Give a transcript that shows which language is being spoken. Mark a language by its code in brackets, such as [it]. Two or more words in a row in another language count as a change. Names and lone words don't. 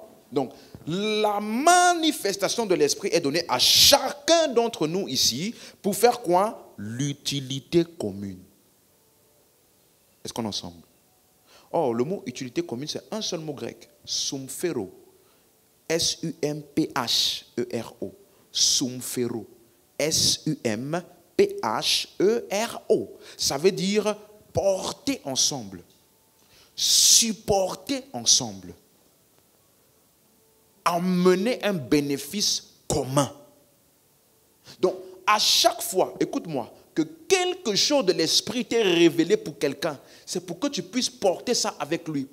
[fr] Donc, la manifestation de l'esprit est donnée à chacun d'entre nous ici pour faire quoi? L'utilité commune. Est-ce qu'on est ensemble? Or, le mot utilité commune, c'est un seul mot grec. Sumphero. S-U-M-P-H-E-R-O. Sumphero. S-U-M-P-H-E-R-O. Ça veut dire porter ensemble, supporter ensemble, amener un bénéfice commun. Donc, à chaque fois, écoute-moi, que quelque chose de l'esprit t'est révélé pour quelqu'un, c'est pour que tu puisses porter ça avec lui.